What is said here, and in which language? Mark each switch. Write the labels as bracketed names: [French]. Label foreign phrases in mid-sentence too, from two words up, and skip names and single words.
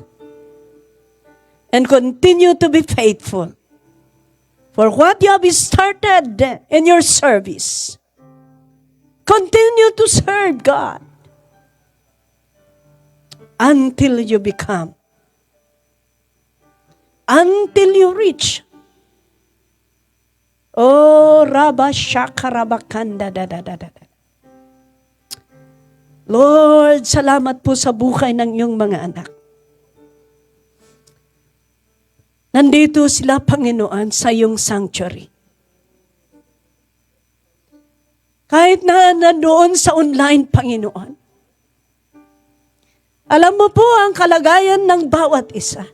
[English] And continue to be faithful for what you have started in your service. Continue to serve God until you become, until you reach. Oh, Rabashakarabakanda da da da da. [Filipino] Lord, salamat po sa buhay ng iyong mga anak. Nandito sila, Panginoon, sa iyong sanctuary. Kahit na nandoon sa online, Panginoon, alam mo po ang kalagayan ng bawat isa.